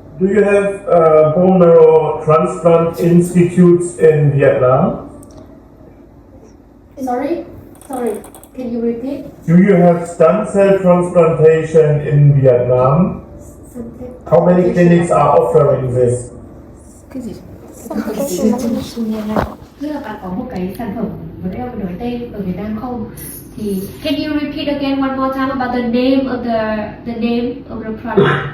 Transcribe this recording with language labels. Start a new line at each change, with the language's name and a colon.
English: do you have bone marrow transplant institutes in Vietnam? Sorry, can you repeat? Do you have stem cell transplantation in Vietnam? Something. How many clinics are offering this?
Vietnamese: cái gì? Tức là bạn có một cái sản phẩm vừa nãy ông nói tên ở Việt Nam không?
English: Thì can you repeat again one more time about the name of the product?